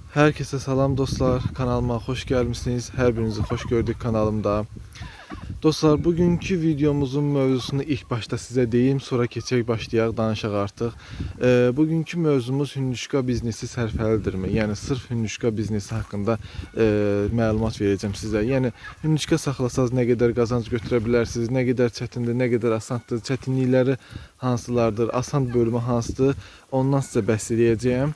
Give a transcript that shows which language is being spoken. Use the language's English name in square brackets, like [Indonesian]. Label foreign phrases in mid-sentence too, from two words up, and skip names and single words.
[Turkish] Herkese salam dostlar, kanalıma hoş gelmişsiniz. Her birinizi hoş gördük kanalımda. [Azerbaijani] Dostlar, bugünkü videomuzun mövzusunu ilk başta size deyim, sonra keçək başlayaq, danışaq artıq. Bugünkü mövzumuz hündüşka biznesi sərfəlidirmi? Yəni sırf hündüşka biznesi haqqında məlumat verəcəm sizə. Yəni hündüşka saxlasanız nə qədər qazanc götürə bilərsiniz, nə qədər çətindir, nə qədər asandır, çətinlikləri hansılardır, asan bölümü hansıdır, ondan sizə bəhs edəcəyəm.